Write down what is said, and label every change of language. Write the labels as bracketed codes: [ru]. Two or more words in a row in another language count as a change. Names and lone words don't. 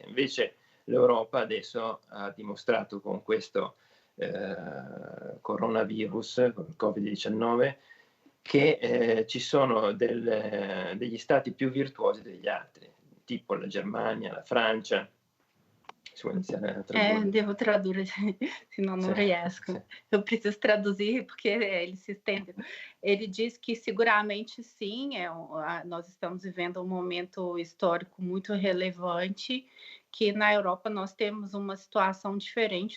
[it] Invece l'Europa adesso ha dimostrato con questo coronavirus, con il Covid-19, che ci sono degli stati più virtuosi degli altri, tipo la Germania, la Francia, Se vuole iniziare a tradurre. Devo tradurre, [pt] senão não riesco. Sim. Eu preciso traduzir porque ele se estende. Ele diz que seguramente sim, nós estamos vivendo um momento histórico muito relevante, que na Europa nós temos uma situação diferente